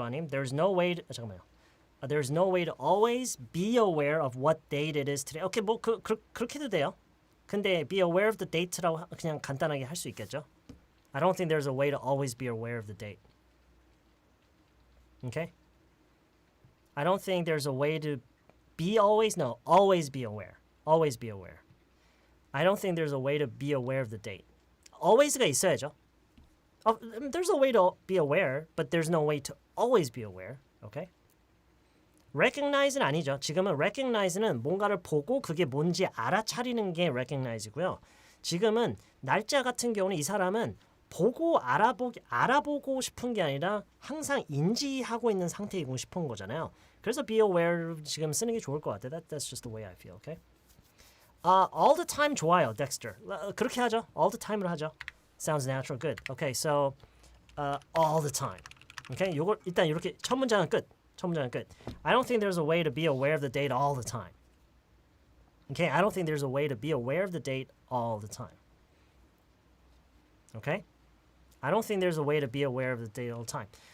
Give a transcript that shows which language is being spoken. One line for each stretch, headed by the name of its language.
English: There's no way to,
Korean: 잠깐만요.
English: There's no way to always be aware of what date it is today.
Korean: 오케이, 뭐 그렇게도 돼요. 근데
English: be aware of the date라고
Korean: 그냥 간단하게 할 수 있겠죠.
English: I don't think there's a way to always be aware of the date. Okay? I don't think there's a way to be always, no, always be aware. Always be aware. I don't think there's a way to be aware of the date.
Korean: Always가 있어야죠.
English: There's a way to be aware, but there's no way to always be aware. Okay?
Korean: recognize는 아니죠. 지금은 recognize는 뭔가를 보고 그게 뭔지 알아차리는 게 recognize고요. 지금은 날짜 같은 경우는 이 사람은 보고 알아보고 싶은 게 아니라 항상 인지하고 있는 상태이고 싶은 거잖아요. 그래서 be aware 지금 쓰는 게 좋을 것 같아요.
English: That's just the way I feel. Okay? All the time
Korean: 좋아요,
English: Dexter.
Korean: 그렇게 하죠. All the time으로 하죠.
English: Sounds natural. Good. Okay, so all the time.
Korean: Okay, 요걸 일단 이렇게 첫 문장은 끝.
English: I don't think there's a way to be aware of the date all the time. Okay, I don't think there's a way to be aware of the date all the time. Okay? I don't think there's a way to be aware of the date all the time.